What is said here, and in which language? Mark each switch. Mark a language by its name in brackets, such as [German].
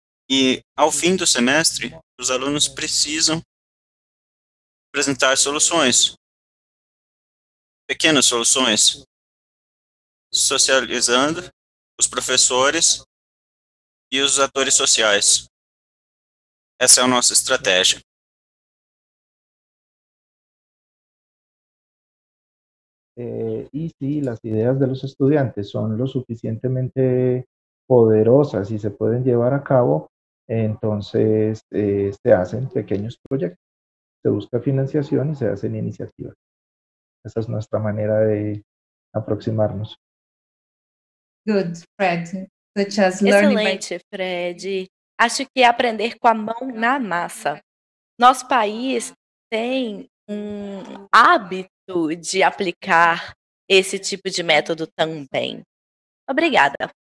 [Portuguese] E, ao fim do semestre, os alunos precisam apresentar soluções, pequenas soluções, socializando os professores e os atores sociais. Essa é a nossa estratégia. [Spanish] Y si las ideas de los estudiantes son lo suficientemente poderosas y se pueden llevar a cabo, entonces se hacen pequeños proyectos, se busca financiación y se hacen iniciativas. Esa es nuestra manera de aproximarnos. [English] Good, Fred. Such as learning by... [Portuguese] Excelente, Fred. Acho que é aprender com a mão na massa. Nosso país tem um hábito de aplicar esse tipo de método também. Obrigada.